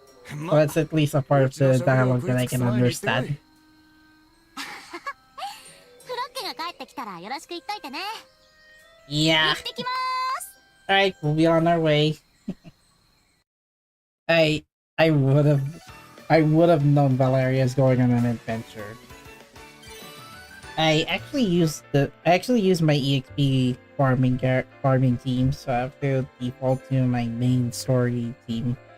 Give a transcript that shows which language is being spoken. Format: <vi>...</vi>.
<en>Well, that's at least a part of the dialogue that I can understand.</en> <ja>フロッケが帰ってきたらよろしく言っといてね。</ja> <en>Yeah.</en> <ja>行ってきまーす。</ja> <en>Alright, we'll be on our way. I would have I would have known Valeria is going on an adventure. I actually used my EXP farming team, so I have to default to my main story team.</en>